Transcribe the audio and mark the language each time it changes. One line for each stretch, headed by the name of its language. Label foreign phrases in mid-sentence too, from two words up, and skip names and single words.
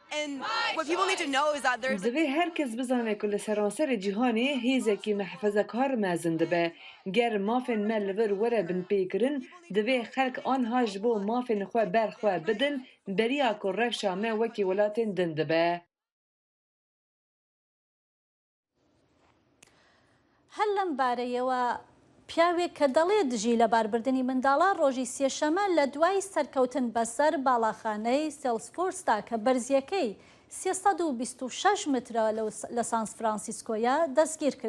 Kurdish: Divê herkes bizane ku li seranserê cîhanê hêzekî mehfezekar mezin dibe. Ger mafên me li vir were bin pêkirin, divê xelk anha ji bo mafên xwe berxwe bidin, beriya ku rewşa me wekî welatên din dibe.
Central Kurdish: هەر لەم بارەیەوە پیاوێک کە دەڵێ دژی لە باربردنی منداڵە ڕۆژی سێشەمە لە دوای سەرکەوتن بەسەر باڵاخانەی سێلسفۆرستا کە بەرزیەکەی 326 مترە لە سان فرانسیسکۆیە دەستگیر کرا.